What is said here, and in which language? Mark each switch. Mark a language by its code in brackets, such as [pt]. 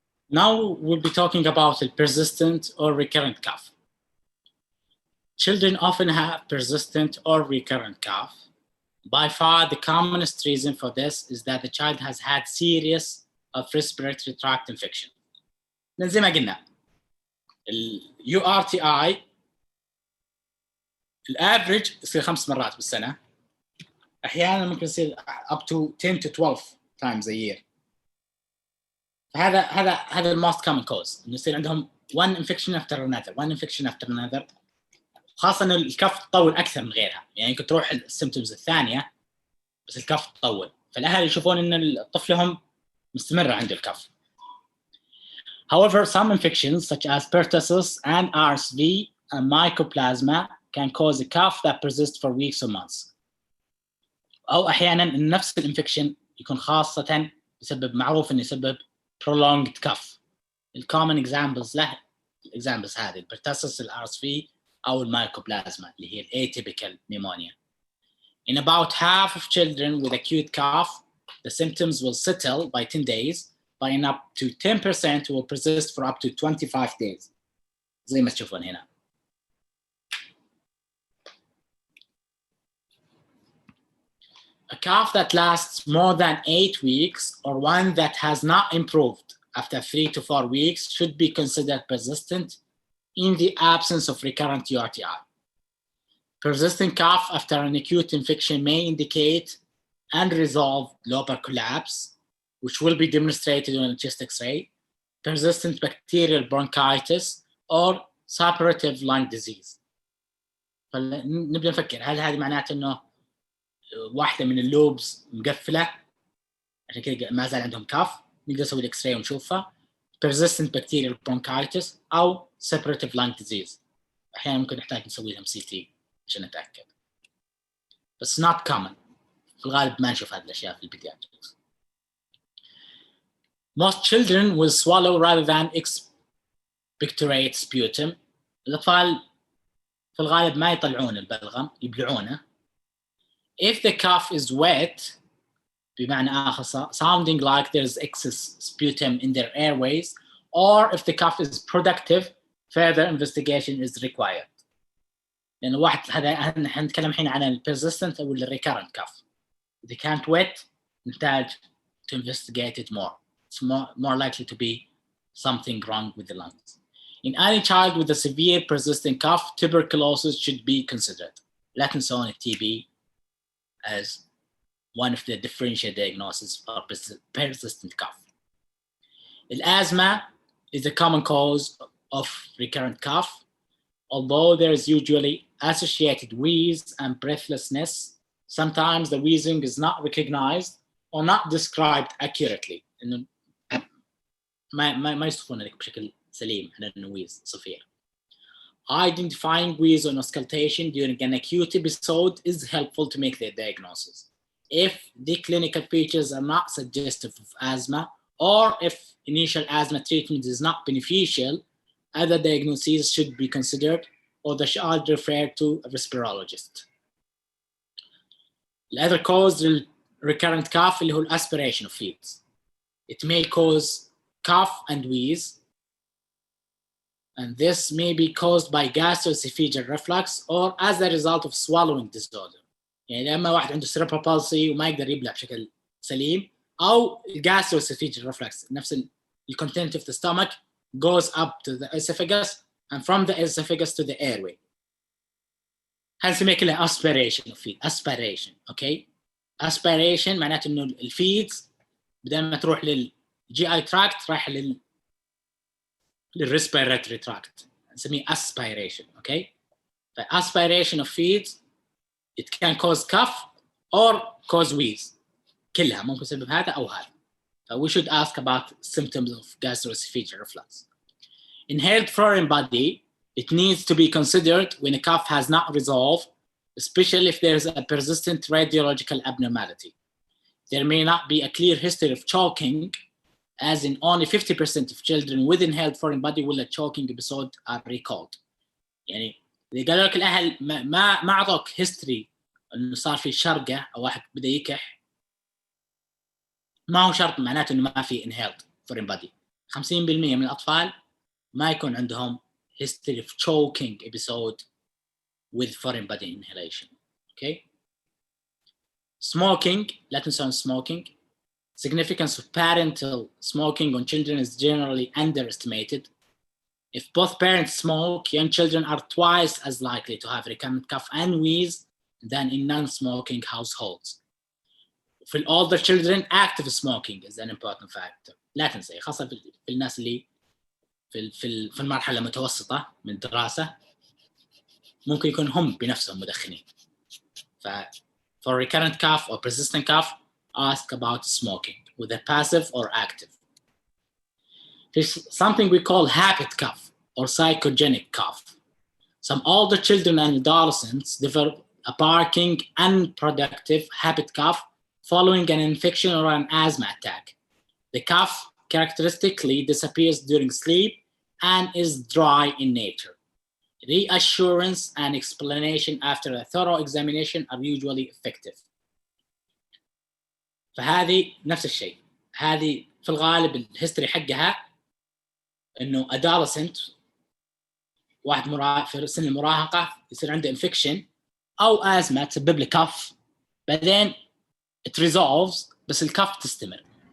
[en] Now we'll be talking about the persistent or recurrent cough. Children often have persistent or recurrent cough. By far, the commonest reason for this is that the child has had series of respiratory tract infection. [ar] لأن زي ما قلنا URTI الافريج يصير 5 مرات بالسنة. أحيانا ممكن يصير [en] up to 10 to 12 times a year. [ar] هذا الموست [en] common cause [ar] إنه يصير عندهم [en] one infection after another. [ar] خاصة إنه الكف تطول أكثر من غيرها، يعني يمكن تروح السيمبتومز الثانية بس الكف تطول، فالأهل يشوفون إن طفلهم مستمرة عنده الكف. [en] However, some infections such as pertussis and RSV and mycoplasma can cause a cough that persists for weeks or months. [ar] أو أحياناً نفس الانفكشن يكون خاصة معروف إنه يسبب [en] prolonged cough. [ar] الcommon examples له examples هذه البرتاسس الRSV أو المايكوبلازما اللي هي [en] atypical pneumonia. In about half of children with acute cough, the symptoms will settle by 10 days, but in up to 10% will persist for up to 25 days. [ar] زي ما تشوفون هنا. [en] A cough that lasts more than 8 weeks or one that has not improved after 3 to 4 weeks should be considered persistent in the absence of recurrent URTI. Persistent cough after an acute infection may indicate unresolved lobar collapse, which will be demonstrated on a chest X-ray, persistent bacterial bronchitis, or suppurative lung disease. [ar] فنبدأ نفكر هل هذه معناته إنه واحدة من اللوبز مقفلة عشان كده ما زال عندهم كاف؟ نقدر نسوي الإكس-راي ونشوفها. [en] persistent bacterial bronchitis أو suppurative lung disease. [ar] أحيانا ممكن نحتاج نسوي لهم CT عشان نتأكد. [en] بس not common. [ar] في الغالب ما نشوف هذه الأشياء في البيدياتريكس. [en] Most children will swallow rather than expectorate sputum. [ar] الأطفال في الغالب ما يطلعون البلغم، يبلعونه. [en] If the cough is wet, [ar] بمعنى آخر [en] sounding like there's excess sputum in their airways, or if the cough is productive, further investigation is required. [ar] لأن واحد هذا نحن نتكلم الحين عن ال persistent أو ال recurrent cough. [en] If they can't wet, [ar] نحتاج [en] to investigate it more. It's more likely to be something wrong with the lungs. In any child with a severe persistent cough, tuberculosis should be considered. [ar] لا تنسون [en] TB as one of the differential diagnoses for persistent cough. Asthma is a common cause of recurrent cough, although there is usually associated wheeze and breathlessness. Sometimes the wheezing is not recognized or not described accurately. [ar] إنه ما يصفون لك بشكل سليم على إنه wheeze صفير. [en] Identifying wheeze on auscultation during an acute episode is helpful to make the diagnosis. If the clinical features are not suggestive of asthma, or if initial asthma treatment is not beneficial, other diagnoses should be considered, or the child referred to a respirologist. The other cause of recurrent cough [ar] اللي هو [en] aspiration of feet. It may cause cough and wheeze, and this may be caused by gastroesophageal reflux or as a result of swallowing disorder. [ar] يعني لما واحد عنده [en] cerebral palsy [ar] وما يقدر يبلع بشكل سليم، أو [en] gastroesophageal reflux، [ar] نفس [en] the content of the stomach goes up to the esophagus and from the esophagus to the airway. [ar] هنسميه كلها [en] aspiration of feet. aspiration. okay? [ar] aspiration معناته إنه الفيدز بدل ما تروح للGI tract رايح للrespiratory tract. نسميه [en] aspiration. okay? aspiration of feeds it can cause cough or cause wheeze. [ar] كلها ممكن يسبب هذا أو هذا. [en] We should ask about symptoms of gastroesophageal reflux. Inhaled foreign body, it needs to be considered when a cough has not resolved, especially if there is a persistent radiological abnormality. There may not be a clear history of choking, as in only 50% of children with inhaled foreign body will a choking episode are recalled. [ar] يعني إذا قالوا لك الأهل ما أعطوك history إنه صار في شرقة أو واحد بدأ يكح، ما هو شرط معناته إنه ما في inhaled foreign body. [en] 50% [ar] من الأطفال ما يكون عندهم [en] history of choking episode with foreign body inhalation. Okay. Smoking, [ar] لا تنسون [en] smoking. Significance of parental smoking on children is generally underestimated. If both parents smoke, young children are twice as likely to have recurrent cough and wheeze than in non-smoking households. For older children, active smoking is an important factor. [ar] لا تنسي خاصة في الناس اللي في المرحلة المتوسطة من الدراسة ممكن يكون هم بنفسهم مدخنين. [en] For recurrent cough or persistent cough, ask about smoking, whether passive or active. There's something we call habit cough or psychogenic cough. Some older children and adolescents develop a barking, unproductive habit cough following an infection or an asthma attack. The cough characteristically disappears during sleep and is dry in nature. Reassurance and explanation after a thorough examination are usually effective. [ar] فهذه نفس الشيء. هذه في الغالب الهيستوري حقها انه adolescent واحد في سن المراهقه يصير عنده انفكشن او ازمه تسبب له كف، بعدين [en] it resolves [ar] بس الكف تستمر.